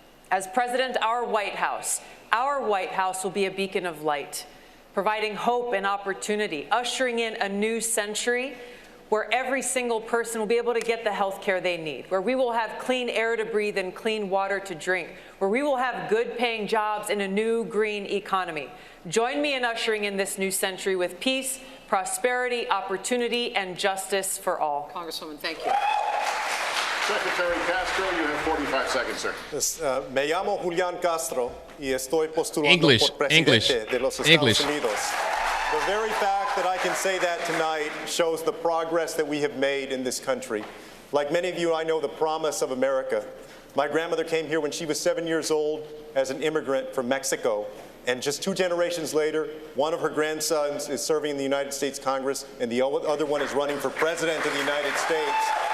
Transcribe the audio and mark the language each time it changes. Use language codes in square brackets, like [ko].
[en] As President, our White House will be a beacon of light, providing hope and opportunity, ushering in a new century where every single person will be able to get the health care they need, where we will have clean air to breathe and clean water to drink, where we will have good-paying jobs in a new green economy. Join me in ushering in this new century with peace, prosperity, opportunity, and justice for all. Congresswoman, thank you. Secretary Castro, you have 45 seconds, sir. [es] Me llamo Julián Castro y estoy postulando por presidente de los Estados Unidos. [en] The very fact that I can say that tonight shows the progress that we have made in this country. Like many of you, I know the promise of America. My grandmother came here when she was 7 years old as an immigrant from Mexico. And just 2 generations later, one of her grandsons is serving in the United States Congress, and the other one is running for president of the United States.